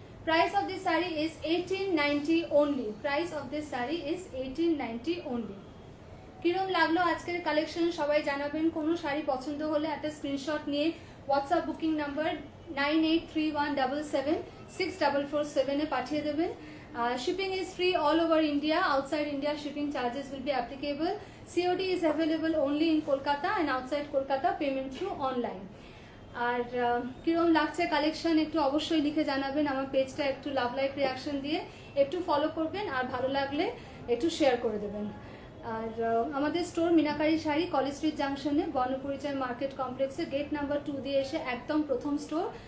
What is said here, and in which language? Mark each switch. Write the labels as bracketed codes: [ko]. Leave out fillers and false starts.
[en] Price of this sari is 1890 only. Price of this sari is 1890 only. [bn] কিরম লাগলো আজকের collection সবাই জানাবেন। কোনো শাড়ি পছন্দ হলে একটা স্ক্রিনশট নিয়ে হোয়াটসঅ্যাপ বুকিং নাম্বার 9831776447 পাঠিয়ে দেবেন। [en] Shipping is free all over India. Outside India, shipping charges will be applicable. COD is available only in Kolkata, and outside Kolkata, payment through online. [bn] আর কিরম লাগছে কালেকশন একটু অবশ্যই লিখে জানাবেন। আমার পেজটা একটু লাভ লাইক রিয়াকশন দিয়ে একটু ফলো করবেন, আর ভালো লাগলে একটু শেয়ার করে দেবেন। আর আমাদের store meenakari sari, college street জাংশনে, বর্ণপরিচয় মার্কেট কমপ্লেক্সে গেট নাম্বার 2 দিয়ে এসে একদম প্রথম স্টোর।